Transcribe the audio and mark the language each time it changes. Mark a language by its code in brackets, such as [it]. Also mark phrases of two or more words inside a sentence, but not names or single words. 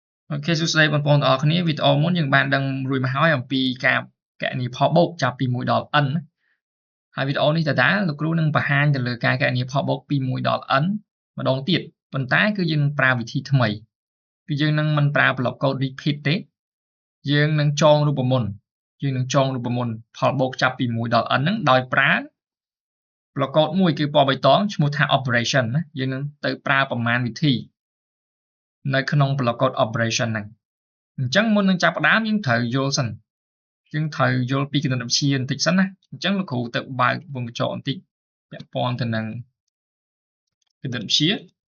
[km] Ok សួស្តីបងប្អូនទាំងអស់គ្នាវីដេអូមុនយើងបានដឹងរួចមកហើយអំពីការកណនីផលបូកចាប់ពី1ដល់ n ហើយវីដេអូនេះតើលោកគ្រូនឹង បង្ហាញទៅលើការកណនីផលបូកពី1ដល់ n ម្ដងទៀតប៉ុន្តែគឺយើងនឹងប្រើវិធីថ្មីគឺយើងនឹងមិនប្រើ block [en] code repeat [km] ទេយើងនឹងចងរូបមន្តផលបូកចាប់ពី1ដល់ n ហ្នឹងដោយប្រើ [en] block code [km] មួយគឺពណ៌បៃតងឈ្មោះថា operation ណាយើងនឹងទៅប្រើប្រមាណវិធីនៅក្នុង [en] block code operation [km] ហ្នឹងអញ្ចឹងមុននឹងចាប់ផ្ដើមយើងត្រូវយល់សិនយើងត្រូវយល់ពីគណិតវិទ្យាបន្តិចសិនណាអញ្ចឹងលោកគ្រូទៅបើកវងកញ្ចក់បន្តិចពាក់ព័ន្ធទៅនឹងគណិតវិទ្យា